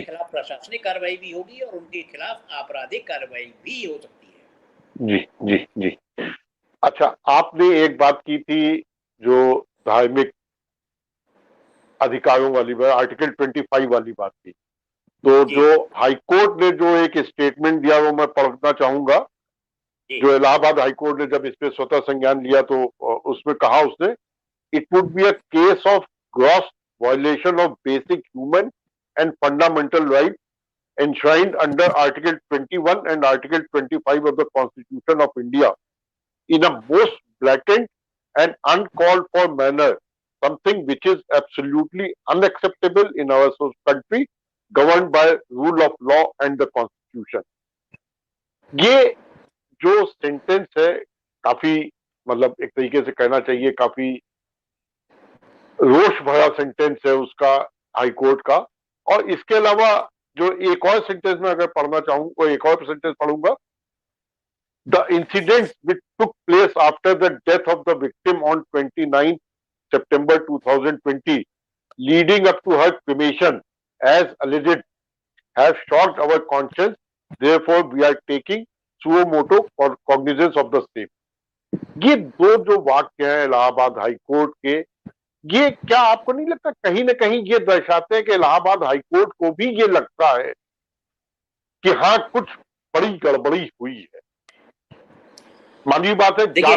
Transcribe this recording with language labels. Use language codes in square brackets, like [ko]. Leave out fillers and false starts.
[hi] खिलाफ प्रशासनिक कार्रवाई भी होगी और उनके खिलाफ आपराधिक कार्रवाई भी हो सकती है। जी जी जी। अच्छा, आपने एक बात की थी जो धार्मिक अधिकारों वाली बात, आर्टिकल 25 वाली बात थी। तो जी जो हाईकोर्ट ने जो एक स्टेटमेंट दिया वो मैं पढ़ना चाहूंगा। जी जो इलाहाबाद हाईकोर्ट ने जब इस पे स्वतः संज्ञान लिया तो उसमें कहा उसने, [en] It would be a case of gross violation of basic human and fundamental right enshrined under Article 21 and Article 25 of the Constitution of India in a most blatant and uncalled for manner, something which is absolutely unacceptable in our country governed by rule of law and the Constitution. [hi] ये जो sentence है काफी, मतलब एक तरीके से कहना चाहिए काफी रोष भरा सेंटेंस है उसका, हाईकोर्ट का। और इसके अलावा जो एक और सेंटेंस में अगर पढ़ना चाहूँ, वो एक और सेंटेंस पढ़ूंगा। [en] The incidents which took place after the death of the victim on 29 September 2020, leading up to her cremation, as alleged, have shocked our conscience. Therefore, we are taking suo motu for cognizance of the same. [hi] ये दो जो वाक्य हैं Allahabad high court के, ये क्या आपको नहीं लगता कहीं ना कहीं ये दर्शाते हैं कि इलाहाबाद हाईकोर्ट को भी ये लगता है कि हाँ कुछ बड़ी गड़बड़ी हुई है? मानवीय बात है, देखिए,